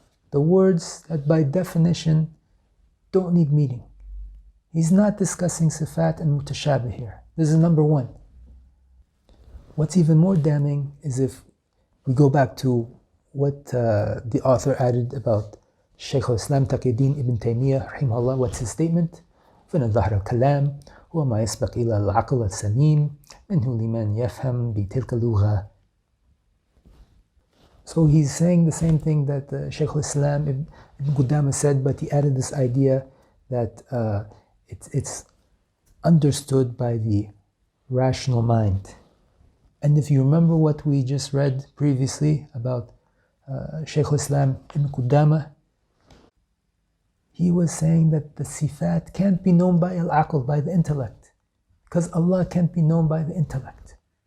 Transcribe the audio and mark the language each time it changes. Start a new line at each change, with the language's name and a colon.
English: The words that by definition don't need meaning. He's not discussing sifat and mutashabih here. This is number one. What's even more damning is if we go back to what the author added about Shaykh al-Islam Taqi ibn Taymiyya rahimahullah. What's his statement?
Arabic: فإن ظاهر الكلام هو ما يسبق إلى العقل السليم منه لمن يفهم بتلك اللغة.
English: So he's saying the same thing that Shaykh al-Islam Ibn Qudama said, but he added this idea that it's understood by the rational mind. And if you remember what we just read previously about Shaykh al-Islam Ibn Qudama, he was saying that the sifat can't be known by al-aql, by the intellect, because Allah can't be known by the intellect.